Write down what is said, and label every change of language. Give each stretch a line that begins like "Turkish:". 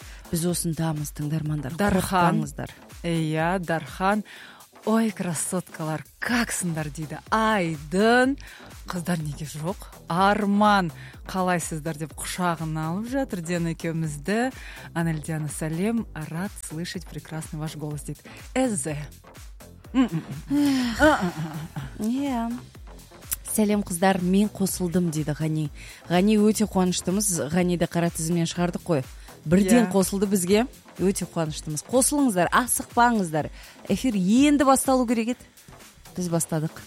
Kazakh: Біз осындамыз, тыңдармандар. Дархан. Ия, Дархан. Ой, красоткалар, қаксындар дейді. Айдын. Қыздар неге жоқ? Арман. Қалайсыздар деп құшағын алып жатыр Дена екеумізді. Анельдиана сәлем.
Russian: Рад слышать прекрасный ваш голос
Kazakh: дейді. Эзе. Ия. Сәлем қыздар, мен қосылдым дейді Ғани. Ғани өте қуаныштымыз. Ғаниді қара тізімнен шығардық қой. Бірден қосылды бізге. Өте қуаныштымыз. Қосылыңыздар, асықпаңыздар. Эфир енді басталу керек еді. Біз бастадық.